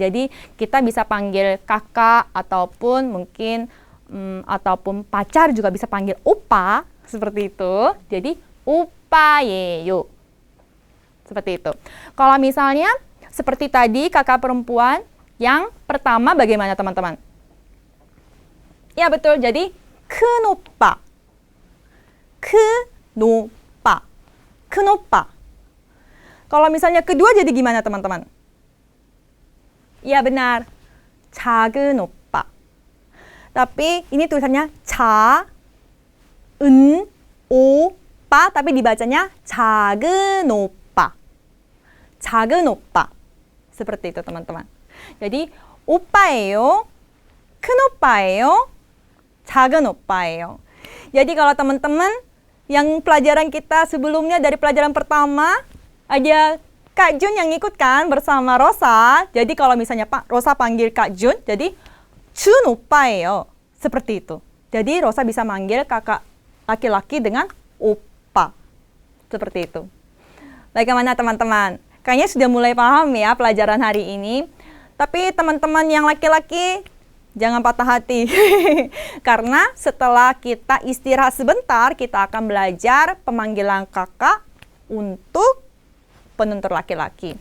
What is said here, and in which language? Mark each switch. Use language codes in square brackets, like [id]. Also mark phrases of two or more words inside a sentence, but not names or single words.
[id] Jadi, kita bisa panggil kakak ataupun mungkin ataupun pacar juga bisa panggil opa, seperti itu. Jadi opa예요. Seperti itu. Kalau misalnya seperti tadi kakak perempuan yang pertama bagaimana teman-teman? Ya betul, jadi [ko] 큰 오빠. 큰 오빠. 큰 오빠. [id] Kalau misalnya kedua jadi gimana teman-teman? Ya benar. [ko] 작은 오빠. [id] Tapi ini tulisannya [ko] 작은 오빠, [id] tapi dibacanya [ko] 작은 오빠. 작은 오빠. [id] Seperti itu teman-teman. [ko] Jadi 오빠예요. 큰 오빠예요. 작은 오빠예요. [id] Jadi kalau teman-teman yang pelajaran kita sebelumnya dari pelajaran pertama ada Kak Jun yang ikut kan bersama Rosa. Jadi kalau misalnya Pak Rosa panggil Kak Jun, jadi [ko] 준 오빠예요. [id] Seperti itu. Jadi Rosa bisa manggil kakak laki-laki dengan opa. Seperti itu. Bagaimana teman-teman? Kayaknya sudah mulai paham ya pelajaran hari ini. Tapi teman-teman yang laki-laki, jangan patah hati. Karena setelah kita istirahat sebentar, kita akan belajar pemanggilan kakak untuk penutur laki-laki.